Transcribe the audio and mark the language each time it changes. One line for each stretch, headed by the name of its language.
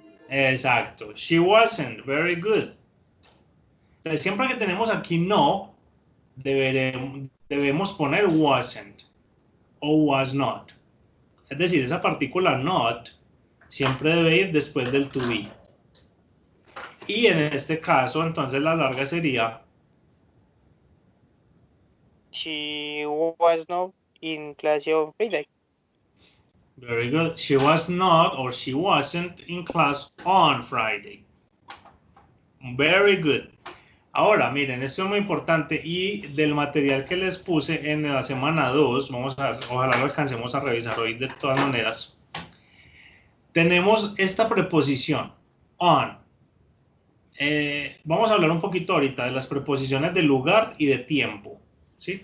Spanish: Exacto.
English: She wasn't. Very good.
Spanish: O sea, siempre que tenemos aquí no, debemos poner wasn't o was not. Es decir, esa partícula not siempre debe ir después del to be. Y en este caso, entonces la larga sería
English: She was not in clase of Friday. very good. She was not or she wasn't in class on Friday. Very good.
Spanish: Ahora, miren, esto es muy importante y del material que les puse en la semana 2, vamos a ver, ojalá lo alcancemos a revisar hoy de todas maneras. Tenemos esta preposición, on. Vamos a hablar un poquito ahorita de las preposiciones de lugar y de tiempo, ¿sí?